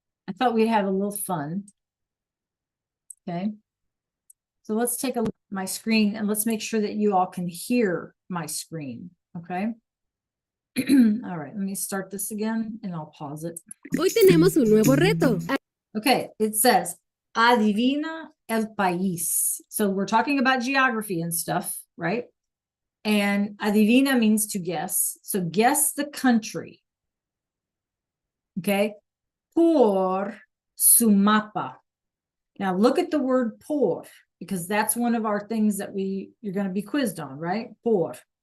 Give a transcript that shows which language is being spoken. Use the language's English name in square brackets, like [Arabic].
[English] I thought we'd have a little fun. Okay. So let's take a look at my screen and let's make sure that you all can hear my screen. Okay. All right, let me start this again and I'll pause it. [Spanish] Hoy tenemos un nuevo reto. [English] Okay, it says, [Spanish] adivina el país. [English] So we're talking about geography and stuff, right? And adivina means to guess. So guess the country. Okay, [Spanish] por su mapa. [English] Now look at the word por, because that's one of our things that you're going to be quizzed on, right? Por.